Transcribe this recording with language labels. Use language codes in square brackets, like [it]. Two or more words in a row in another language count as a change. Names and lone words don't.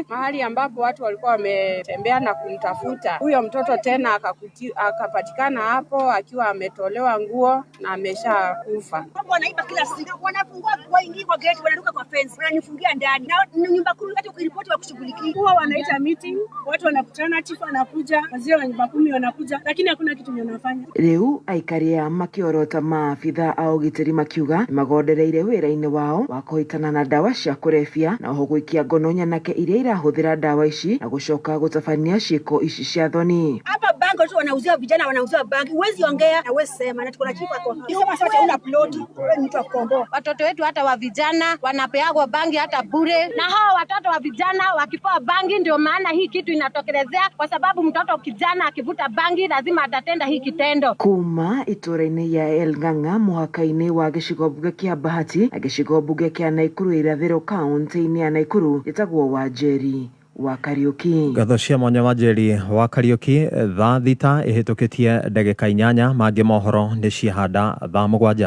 [sw] Mahali ambapo watu walikuwa wametembea na kumtafuta huyo mtoto, tena akapatikana hapo akiwa ametolewa nguo na ameshakufa. Wanaiba kila siku, wanafungua waingie kwa gate, wanaruka kwa fence, wananifungia ndani. Na nyumba kumi hata ukiripoti wa kushughulikia. Huwa wanaita meeting, watu wanakutana, chifu anakuja, wazee wa nyumba 10 wanakuja, lakini hakuna kitu wanafanya. [ki] Rĩu aikaria makiorota maabitha a ũgitĩri makiuga magondereire wĩra-inĩ wao wa kũhitana na ndawa cia kũrebia na oho gũikia ngono nyanake iria irahũthĩra ndawa ici na gũcoka gũtabania ciĩko ici cia thoni. [sw] Hapa bango tu wanauzia vijana, wanauzia bangi. Huwezi ongea na wewe sema, na tuko na chifu hapo. Sema sasa una plot, wewe mtu wa Kongo. Watoto wetu hata wa vijana wanapeagwa bangi hata bure, na hao watoto wa vijana wakipewa bangi ndio maana hii kitu inatokelezea, kwa sababu mtoto kijana akivuta bangi lazima atatenda hii kitendo. [ki] Kuma itũra-inĩ ya El Ng'ang'a mũhaka-inĩ wa gĩcigo mbunge kĩa Bahati na gĩcigo mbunge kĩa Naikuru irathĩro kaunti-inĩ ya Naikuru gĩtagwo Wanjeri wa Kariuki. Ngatho cia mwanya Wanjeri wa Kariuki. Thaa thita ĩhĩtũkĩtie ndagĩka 8, mangĩ mohoro nĩ ciahanda thaa 7.